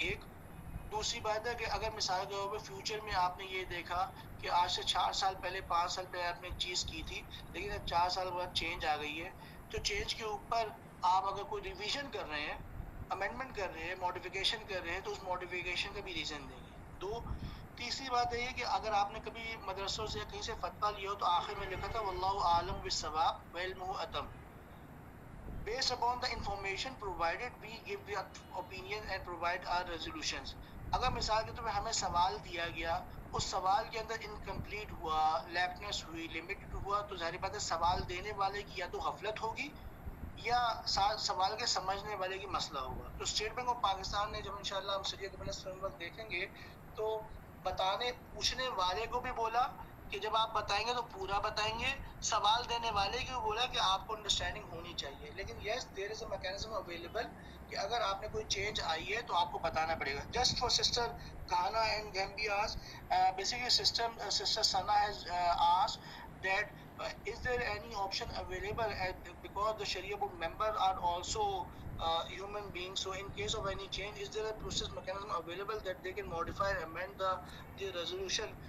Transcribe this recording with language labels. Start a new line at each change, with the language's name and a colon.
Hindi: एक दूसरी बात है कि अगर मिसाल के तौर पर फ्यूचर में आपने ये देखा कि आज से 4 साल पहले 5 साल पहले आपने चीज़ की थी, लेकिन अब 4 साल बाद चेंज आ गई है, तो चेंज के ऊपर आप अगर कोई रिवीजन कर रहे हैं, अमेंडमेंट कर रहे हैं, मॉडिफिकेशन कर रहे हैं, तो उस मॉडिफिकेशन का भी रीज़न देंगे। दो, तीसरी बात है कि अगर आपने कभी मदरसों से कहीं से फतवा लिया हो तो आखिर में लिखा था
Arabic: वल्लाहु आलम बिस्सवाब व इल्मुहु अतम।
English: Based upon the information provided, we give the opinion and provide our resolutions.
Hindi: अगर मिसाल के तौर पे हमें सवाल दिया गया, उस सवाल के अंदर इनकम्प्लीट हुआ, लैपनेस हुई, लिमिटेड हुआ, तो जाहिर बात है सवाल देने वाले की या तो गफलत होगी या सवाल के समझने वाले की मसला होगा। तो स्टेट बैंक ऑफ पाकिस्तान ने जब इंशाल्लाह हम शरिया गवर्नेंस फ्रेमवर्क देखेंगे तो बताने पूछने वाले को भी बोला कि जब आप बताएंगे तो पूरा बताएंगे, सवाल देने वाले को भी बोला कि आपको अंडरस्टैंडिंग होनी चाहिए। लेकिन
English: yes, there is a mechanism available
Hindi: कि अगर आपने कोई चेंज आई है तो आपको बताना पड़ेगा।
English: Just for sister Ghana and Gambias, basically sister Sana has asked that is there any option available because the Sharia board member are also human beings, so in case of any change, is there a process mechanism available that they can modify and amend the resolution?